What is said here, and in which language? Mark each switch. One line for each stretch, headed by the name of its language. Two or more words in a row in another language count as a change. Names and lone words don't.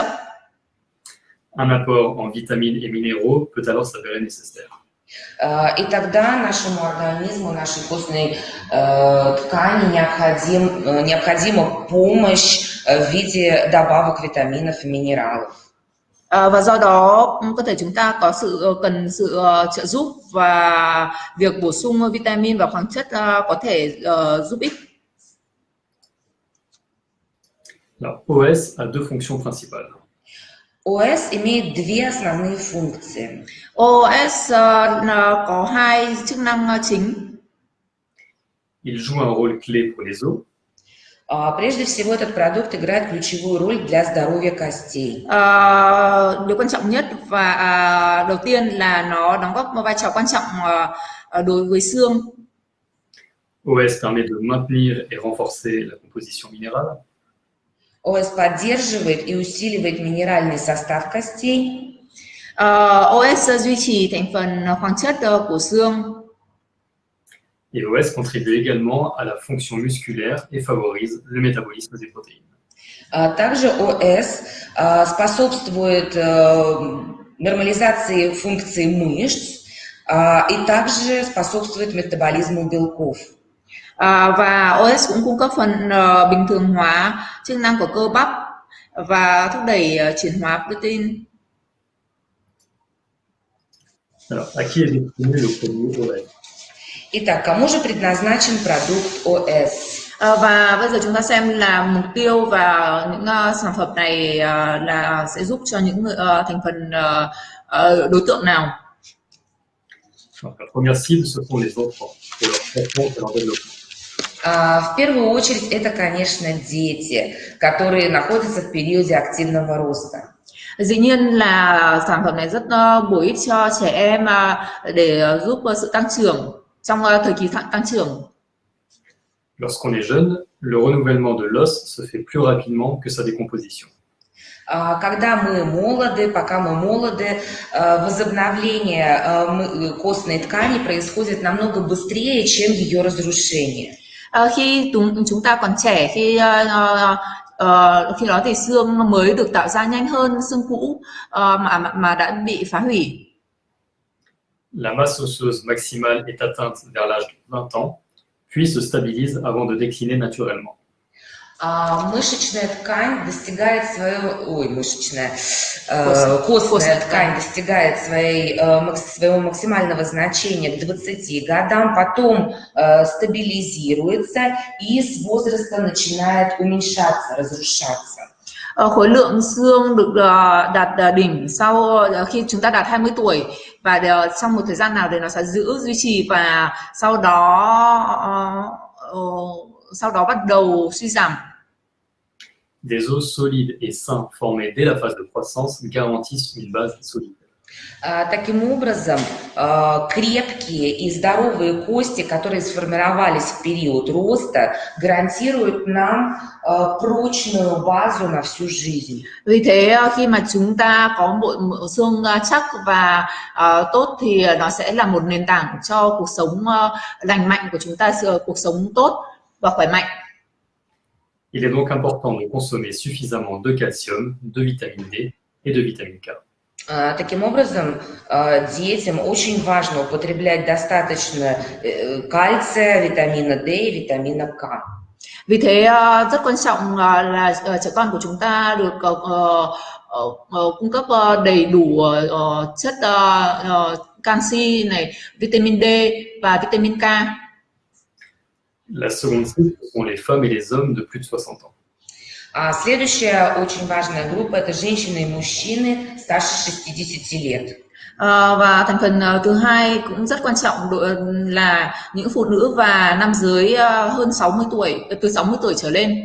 French: Un apport en vitamines et minéraux peut alors s'avérer nécessaire.
Russian: И тогда нашему организму, нашей костной ткани необходима помощь в виде добавок витаминов и минералов.
Vietnamese: Và do đó cơ thể chúng ta cần sự trợ giúp, và việc bổ sung vitamin và khoáng chất có thể giúp ích.
French: Alors, OS a deux fonctions principales.
Russian: ОС имеет две основные функции.
Vietnamese: OS có hai chức năng chính.
French: Il joue un rôle clé pour les os.
Russian: Прежде всего, этот продукт играет ключевую роль для здоровья костей.
Vietnamese: Điều quan trọng nhất và đầu tiên là nó đóng góp một vai trò quan trọng đối với xương.
French: OS permet de maintenir et renforcer la composition minérale.
Russian: ОС поддерживает и усиливает минеральный состав костей.
Vietnamese: OS duy trì thành phần khoáng chất của xương.
French: Et OS contribue également à la fonction musculaire et favorise le métabolisme des protéines.
Russian: Также ОС способствует нормализации функций мышц и также способствует метаболизму белков.
Vietnamese: Và OS cũng cung cấp phần bình thường hóa chức năng của cơ bắp và thúc đẩy chuyển hóa protein.
French: Alors, à qui est destiné le produit OS?
Russian: Итак, кому же предназначен продукт ОС?
Vietnamese: Và bây giờ chúng ta xem là mục tiêu và những sản phẩm này là sẽ giúp cho những thành phần đối tượng nào?
French: Alors, la première cible, ce sont les enfants, pour leur croissance et leur développement.
Russian: В первую очередь, это, конечно, дети, которые находятся в периоде активного роста.
Vietnamese: Dĩ nhiên là sản phẩm này rất bổ ích cho trẻ em để giúp sự tăng trưởng trong thời kỳ tăng trưởng.
French: Lorsqu'on est jeune, le renouvellement de l'os se fait plus rapidement que sa décomposition.
Russian: Когда мы молоды, пока мы молоды, возобновление костной ткани происходит намного быстрее, чем ее разрушение.
Vietnamese: Khi chúng ta còn trẻ, khi đó thì xương mới được tạo ra nhanh hơn xương cũ mà đã bị phá hủy.
French: La masse osseuse maximale est atteinte vers l'âge de 20 ans, puis se stabilise avant de décliner naturellement.
Russian: Мышечная ткань достигает своего, Костная костная ткань. ткань достигает своего максимального значения к 20 годам, потом стабилизируется и с возраста начинает уменьшаться, разрушаться.
Vietnamese: Khối lượng xương được đạt đỉnh sau khi chúng ta đạt 20 tuổi và trong một thời gian nào thì nó sẽ duy trì và sau đó bắt đầu suy giảm.
French: Des os solides et sains formés dès la phase de croissance garantissent une base solide.
Russian: Таким образом, крепкие и здоровые кости, которые сформировались в период роста, гарантируют нам прочную базу на всю жизнь.
Vietnamese: Vì thế khi mà chúng ta có bộ xương chắc và tốt thì nó sẽ là một nền tảng cho cuộc sống lành mạnh của chúng ta, cuộc sống tốt và khỏe mạnh.
French: Il est donc important de consommer suffisamment de calcium, de vitamine D et de vitamine K.
Russian: Таким образом, детям очень важно употреблять достаточно кальция, витамина D и витамина K.
Vietnamese: Vì thế rất quan trọng là trẻ con của chúng ta được cung cấp đầy đủ chất canxi này, vitamin D và vitamin K.
French: La seconde cible sont les femmes et les hommes de plus de 60 ans.
Russian: Следующая очень важная группа – это женщины и мужчины старше 60 лет.
Vietnamese: Và thành phần thứ hai cũng rất quan trọng là những phụ nữ và nam giới hơn 60 tuổi, từ 60 tuổi trở lên.